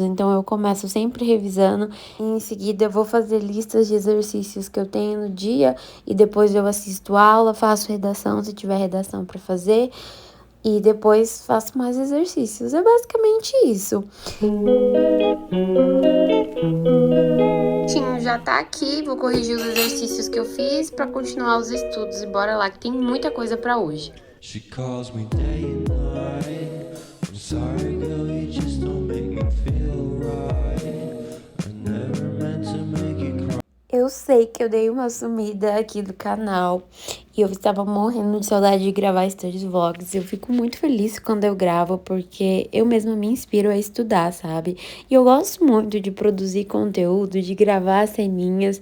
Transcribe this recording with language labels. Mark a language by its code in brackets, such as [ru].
[pt] Então eu começo sempre revisando e em seguida eu vou fazer listas de exercícios que eu tenho no dia e depois eu assisto aula, faço redação se tiver redação para fazer. E depois faço mais exercícios. É basicamente isso. Tinho já tá aqui, vou corrigir os exercícios que eu fiz para continuar os estudos. E bora lá, que tem muita coisa para hoje. [en] She calls me day and night. I'm sorry, girl, you just don't make me feel right. I never meant to make you cry. [pt] Eu sei que eu dei uma sumida aqui do canal e eu estava morrendo de saudade de gravar stories vlogs. Eu fico muito feliz quando eu gravo porque eu mesma me inspiro a estudar, sabe? E eu gosto muito de produzir conteúdo, de gravar ceninhas.